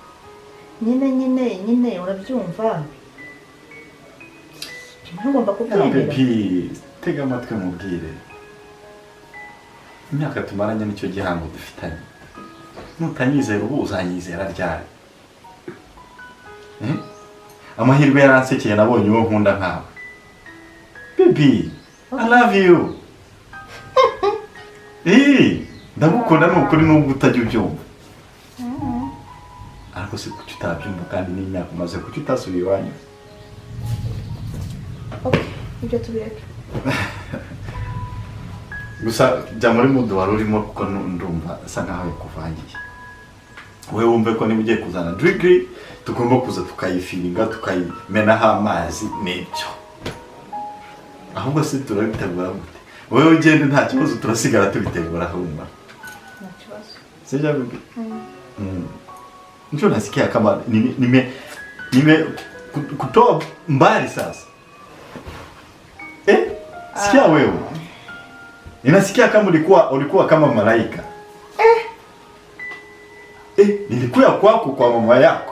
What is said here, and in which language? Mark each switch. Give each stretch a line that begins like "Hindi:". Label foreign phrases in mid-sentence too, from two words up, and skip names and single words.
Kinyarwanda: Nyine urabyumva. Ntugomba kubyemera. Baby, tega amatwi mubwire. Imyaka tumaranye nicyo gihango dufitanye. Nutanyizera ubu uzanyizera ryari? Amahirwe yaransekeye nabonye uwo nkunda nkawe.
English: Baby, I love you.
Kinyarwanda: Ndagukunda n'ukuri n'ubwo utajya ubyumva. Ariko se kuki utabyumva kandi n'imyaka umaze kuki utasubiye iwanyu? Okay, ibyo tubireke. Gusa jya muri mudu wari urimo kuko ndumva asa nkaho yakuvangiye. Wowe wumve ko niba ugiye kuzana degree tugomba kuza tukayifiringa tukayimenaho amazi n'ibyo. Ahubwo se turabitegura gute? Wowe ugende nta kibazo turasigara tubitegura humba. Nta kibazo.
Swahili: Sija bibi. Ndio nasikia kama nime kutoa mbali sasa. Sikia wewe. Ninasikia kama ulikuwa kama malaika. Nilikuwa kwako kwa mama yako.